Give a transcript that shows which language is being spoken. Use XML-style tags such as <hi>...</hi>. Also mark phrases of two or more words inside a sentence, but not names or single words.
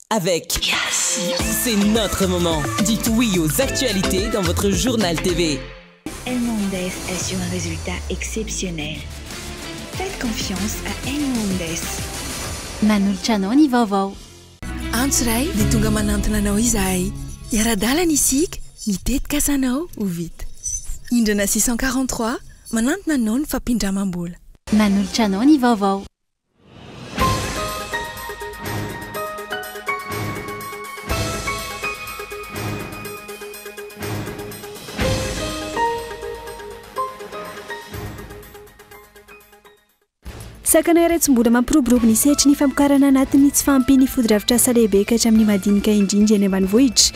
<fr>avec C'est notre moment. Dites oui aux actualités dans votre journal TV. El Mondes assure un résultat exceptionnel. Faites confiance à El Mondes.</fr> <mg>Manolotra anao ny vaovao. Antsiray dia tonga manantona anao izahay. Iara-dalana isika, mitetika asanao ho vita. Indrana 643 manantona anao ny fampindramam-bola. Manolotra anao ny vaovao. Sakana iray tsy mbola mampiroborobo ny sehatry ny famokarana anatin'ny tsy fahampiany foto-drafitrasa lehibe ka hatramin'ny madinika indrindra eny ambanivohitra.</mg>